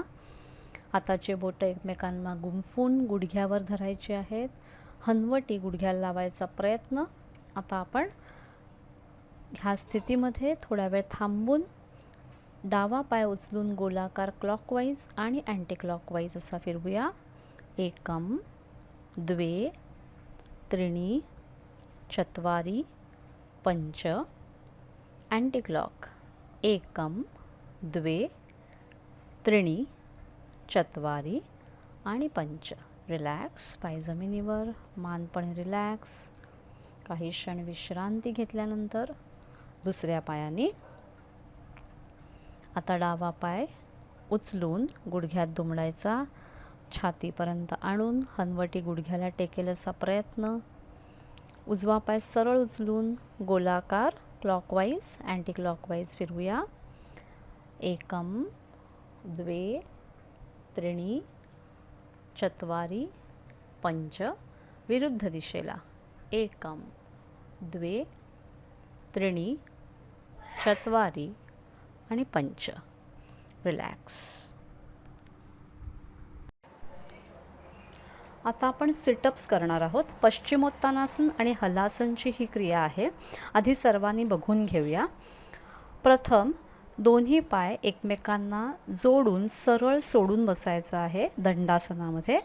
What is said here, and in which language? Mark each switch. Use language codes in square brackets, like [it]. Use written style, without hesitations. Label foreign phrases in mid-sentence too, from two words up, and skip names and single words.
[mr] हाताचे बोटं एकमेकांना गुंफून गुडघ्यावर धरायचे आहेत. हनवटी गुडघ्याला लावायचा प्रयत्न. आता आपण ह्या स्थितीमध्ये थोडा वेळ थांबून डावा पाय उचलून गोलाकार क्लॉकवाईज आणि [en] anti clockwise [mr] असा फिरवूया. [sa] एकम, द्वे, त्रीणी, चत्वारी, पंच. [en] anti clock. [sa] एकम, द्वे, त्रीणी, चत्वारी आणि पंच. [mr] रिलॅक्स. पाय जमिनीवर, मान पण रिलॅक्स. काही क्षण विश्रांती घेतल्यानंतर दुसऱ्या पायाने आता डावा पाय उचलून गुडघ्यात दुमडायचा, छातीपर्यंत आणून हनवटी गुडघ्याला टेकेल असा प्रयत्न. उजवा पाय सरळ उचलून गोलाकार [en] clockwise anti clockwise [mr] फिरवूया. [sa] एकम, द्वे, त्रीणी, चत्वारी, पंच. [mr] विरुद्ध दिशेला. [sa] एकम, द्वे, त्रीणी, चत्वारी आणि पंच. [mr] रिलॅक्स. आता आपण सिटअप्स करणार आहोत. पश्चिमोत्तानासन आणि हलासनची ही क्रिया आहे. आधी सर्वांनी बघून घेऊया. प्रथम दोन्ही पाय एकमेकांना जोडून सरळ सोडून बसायचं आहे दंडासनामध्ये.